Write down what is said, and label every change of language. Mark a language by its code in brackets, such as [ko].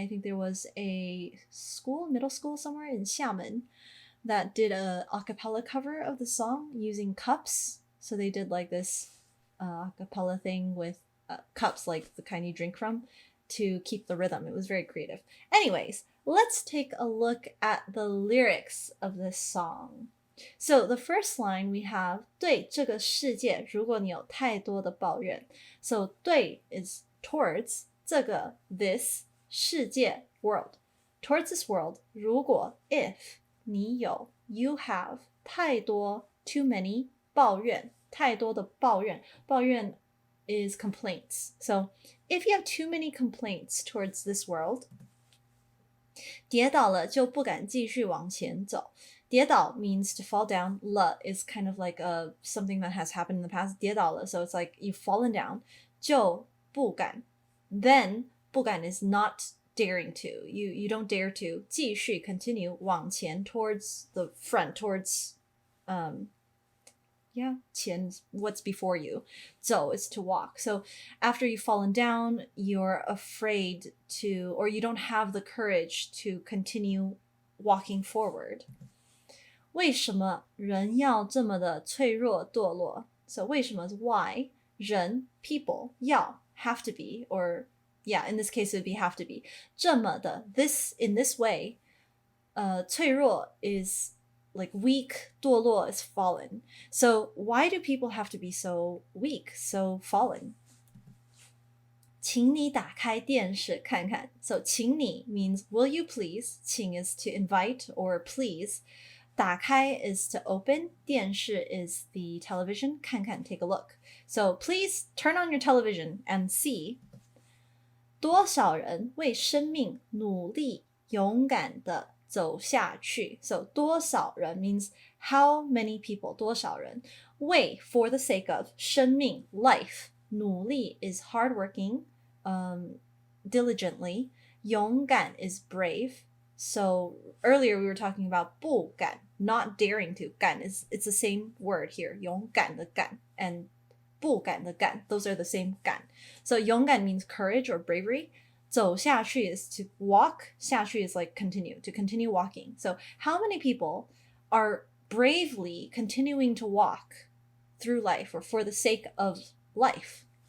[en] I think there was a middle school somewhere in Xiamen that did a cappella cover of the song using cups. So they did like this cappella thing with cups, like the kind you drink from, to keep the rhythm. It was very creative. Anyways, let's take a look at the lyrics of this song. So the first line we have [zh] 对这个世界如果你有太多的抱怨. [en] So 对 is towards 这个 this 世界 world. Towards this world 如果 if 你有 you have 太多 too many 抱怨太多的抱怨抱怨 is complaints. So if you have too many complaints towards this world, [zh] 跌倒了就不敢继续往前走. [en] 跌倒 means to fall down. 了 is kind of like something that has happened in the past. 跌倒了, so it's like you've fallen down. [zh] 就不敢. [en] Then 不敢 is not daring to. You don't dare to. 继续 continue 往前 towards the front, towards 前 what's before you. 走 is to walk. So after you've fallen down, you're afraid to, or you don't have the courage to continue walking forward. [zh] 为什么人要这么的脆弱堕落? [en] So 为什么 is why. 人 people 要 have to be, or in this case it would be have to be. 这么的 this in this way. 脆弱 is like weak, 堕落 is fallen. So why do people have to be so weak, so fallen? [zh] 请你打开电视看看. [en] So 请你 means will you please. 请 is to invite or please. 打开 is to open. 电视 is the television. 看看 take a look. So please turn on your television and see. [zh] 多少人为生命努力勇敢的走下去. [en] So 多少人 means how many people. 多少人为 for the sake of. 生命 life. 努力 is hardworking, diligently. 勇敢 is brave. So earlier we were talking about 不敢 not daring to. 敢 is it's the same word here. [zh] 勇敢的敢 and 不敢的敢. [en] Those are the same 敢. So 勇敢 means courage or bravery. 走下去 is to walk. 下去 is like continue, to continue walking. So how many people are bravely continuing to walk through life or for the sake of life?